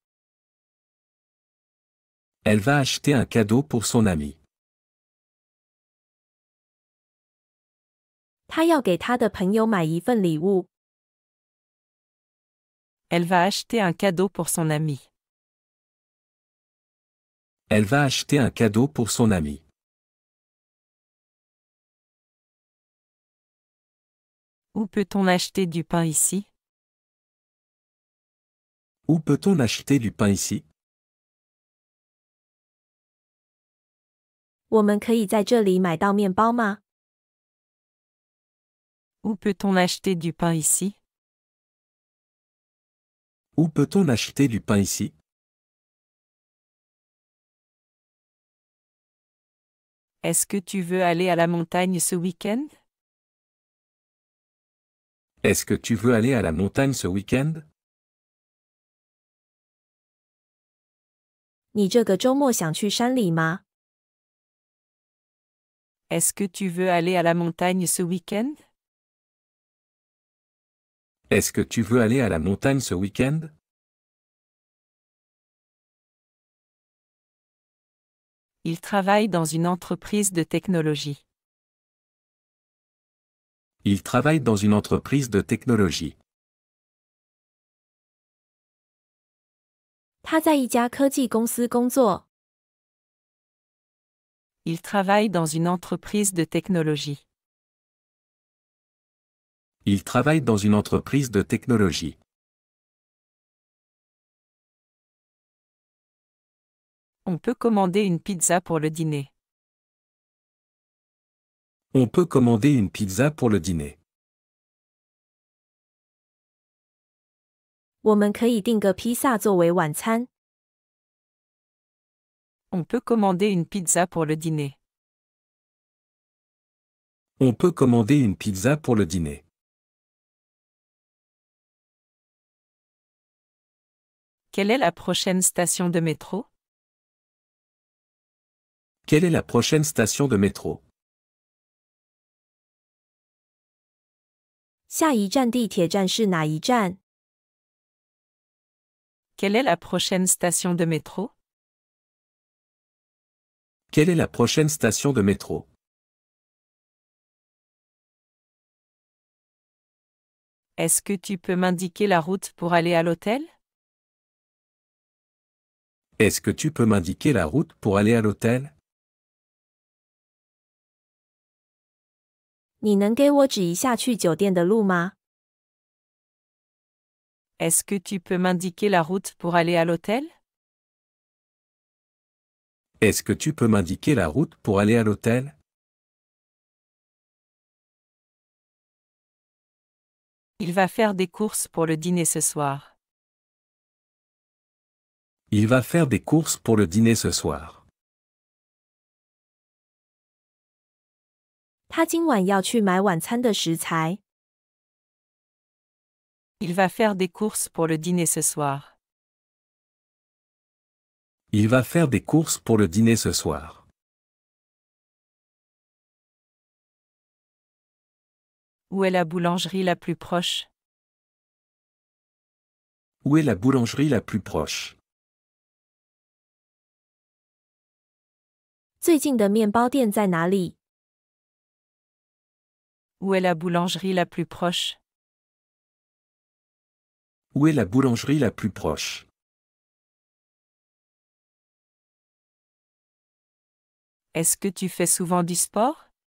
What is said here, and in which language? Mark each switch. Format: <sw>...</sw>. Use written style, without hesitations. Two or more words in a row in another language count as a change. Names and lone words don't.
<fr>Elle va acheter un cadeau pour son ami.</fr> <zh>她要给她的朋友买一份礼物。</zh> <fr>Elle va acheter un cadeau pour son ami. Elle va acheter un cadeau pour son ami. Où peut-on acheter du pain ici? Où peut-on acheter du pain ici?</fr> <zh>我们可以在这里买到面包吗？</zh> <fr>Où peut-on acheter du pain ici? Où peut-on acheter du pain ici? Est-ce que tu veux aller à la montagne ce week-end? Est-ce que tu veux aller à la montagne ce week-end?</fr> <zh>你这个周末想去山里吗？</zh> <fr>Est-ce que tu veux aller à la montagne ce week-end? Est-ce que tu veux aller à la montagne ce week-end? Il travaille dans une entreprise de technologie. Il travaille dans une entreprise de technologie.</fr> <zh>他在一家科技公司工作。</zh> <fr>Il travaille dans une entreprise de technologie. Il travaille dans une entreprise de technologie. On peut commander une pizza pour le dîner. On peut commander une pizza pour le dîner.</fr> <zh>我们可以订个披萨作为晚餐。</zh> <fr>On peut commander une pizza pour le dîner. On peut commander une pizza pour le dîner. Quelle est la prochaine station de métro? Quelle est la prochaine station de métro?</fr> <zh>下一站地铁站是哪一站？</zh> <fr>Quelle est la prochaine station de métro? Quelle est la prochaine station de métro? Est-ce que tu peux m'indiquer la route pour aller à l'hôtel? Est-ce que tu peux m'indiquer la route pour aller à l'hôtel?</fr> <zh>你能给我指一下去酒店的路吗？</zh> <fr>Est-ce que tu peux m'indiquer la route pour aller à l'hôtel? Est-ce que tu peux m'indiquer la route pour aller à l'hôtel? Il va faire des courses pour le dîner ce soir. Il va faire des courses pour le dîner ce soir.</fr> <zh>他今晚要去买晚餐的食材。</zh> <fr>Il va faire des courses pour le dîner ce soir. Il va faire des courses pour le dîner ce soir. Où est la boulangerie la plus proche? Où est la boulangerie la plus proche?</fr> <zh>最近的面包店在哪里？</zh> <fr>Où est la boulangerie la plus proche? Où est la boulangerie la plus proche? Est-ce que tu fais souvent du sport?</fr>